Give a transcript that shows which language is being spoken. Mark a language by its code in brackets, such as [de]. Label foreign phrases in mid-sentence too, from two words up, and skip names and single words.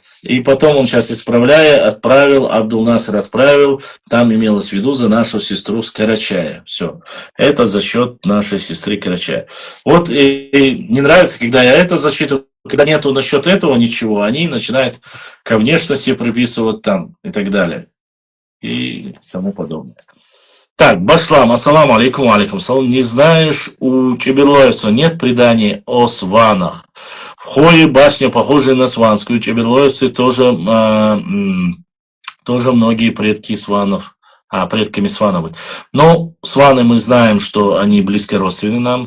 [ru] И потом он сейчас отправил, Абдул Наср отправил, там имелось в виду за нашу сестру с Карачая. Все. Это за счет нашей сестры Карачая. Вот и не нравится, когда я это зачитываю, когда нету насчет этого ничего, они начинают ко внешности приписывать там и так далее. И тому подобное. Так, [ar] Башлам, السلام عليكم، عليكم السلام. [ru] Не знаешь, у чеберлоевца нет преданий о сванах. В Хое башня, похожая на сванскую. Чеберлоевцы тоже многие предки сванов, предками свана быть. Но сваны мы знаем, что они близко родственны нам.